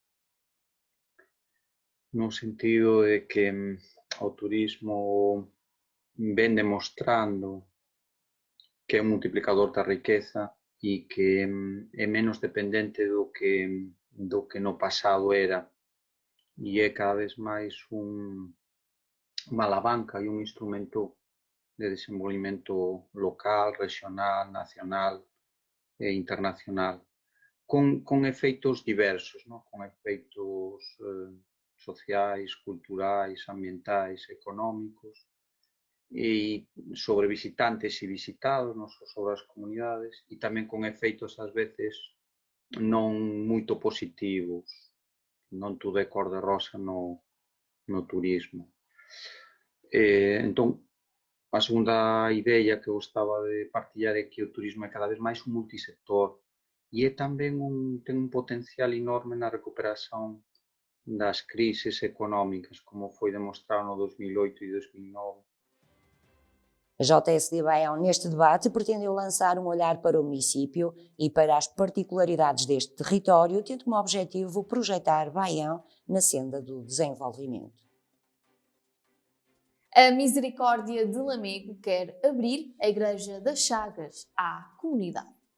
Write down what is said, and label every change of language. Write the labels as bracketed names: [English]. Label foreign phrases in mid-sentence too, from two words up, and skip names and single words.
[Portuguese] No sentido de que o turismo vem demostrando que é um multiplicador da riqueza e que é menos dependente do que no passado era, e é cada vez mais uma alavanca e um instrumento de desenvolvimento local, regional, nacional e internacional, com efeitos diversos, não? Com efeitos sociais, [Galician] culturais, ambientais, económicos, e sobre visitantes e visitados, non só sobre as comunidades, e tamén con efeitos ás veces non moito positivos. Non tudo é cor de rosa no turismo. Entón, a segunda idea que gostaba de partillar é que o turismo é cada vez máis un multisector e é tamén ten un potencial enorme na recuperación das crises económicas, como foi demostrado no 2008 e 2009. [Portuguese] A JSD Baião, neste debate, pretendeu lançar um olhar para o município e para as particularidades deste território, tendo como objetivo projetar Baião na senda do desenvolvimento. A Misericórdia de Lamego quer abrir a Igreja das Chagas à comunidade.